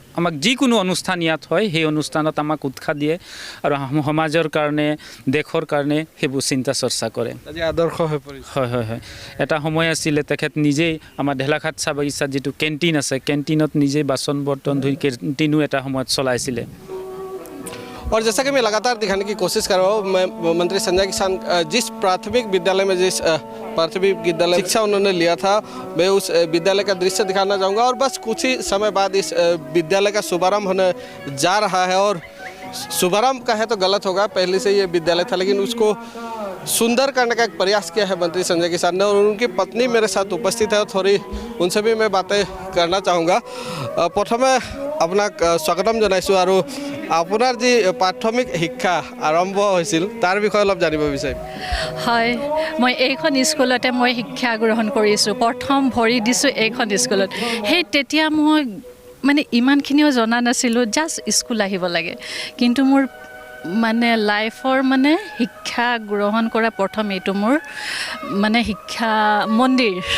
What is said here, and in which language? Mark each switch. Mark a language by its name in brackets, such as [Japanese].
[Assamese] আমাক যিকোনো অনুষ্ঠান ইয়াত হয় সেই অনুষ্ঠানত আমাক উৎসাহ দিয়ে আৰু সমাজৰ কাৰণে দেশৰ কাৰণে সেইবোৰ চিন্তা চৰ্চা কৰে আজি আদৰ্শ হৈ পৰিছে হয় হয় হয় এটা সময় আছিলে তেখেত নিজেই আমাৰ ঢেলাঘাট চাহ বাগিচাত যিটো কেণ্টিন আছে কেণ্টিনত নিজেই বাচন বৰ্তন ধুই কেণ্টিনো এটা সময়ত চলাইছিলে [Hindi] और जैसा कि मैं लगातार दिखाने की कोशिश कर रहा हूँ मैं मंत्री संजय किसान जिस प्राथमिक विद्यालय में जिस प्राथमिक विद्यालय शिक्षा उन्होंने लिया था मैं उस विद्यालय का दृश्य दिखाना चाहूँगा और बस कुछ ही समय बाद इस विद्यालय का शुभारंभ होने जा रहा है और शुभारंभ का है तो गलत होगा पहले से ये विद्यालय था लेकिन उसको सुंदर करने का एक प्रयास किया है मंत्री संजय किसान ने और उनकी पत्नी मेरे साथ उपस्थित है और थोड़ी उनसे भी मैं बातें करना चाहूँगा प्रथमे [Assamese] আপোনাক স্বাগতম জনাইছোঁ আৰু আপোনাৰ যি প্ৰাথমিক শিক্ষা আৰম্ভ হৈছিল তাৰ বিষয়ে অলপ জানিব বিচাৰিম হয় মই এইখন স্কুলতে মই শিক্ষা গ্ৰহণ কৰিছোঁ প্ৰথম ভৰি দিছোঁ এইখন স্কুলত সেই তেতিয়া মই মানে ইমানখিনিও জনা নাছিলোঁ জাষ্ট স্কুল আহিব লাগে কিন্তু মোৰ মানে লাইফৰ মানে শিক্ষা গ্ৰহণ কৰা প্ৰথম এইটো মোৰ মানে শিক্ষা মন্দিৰ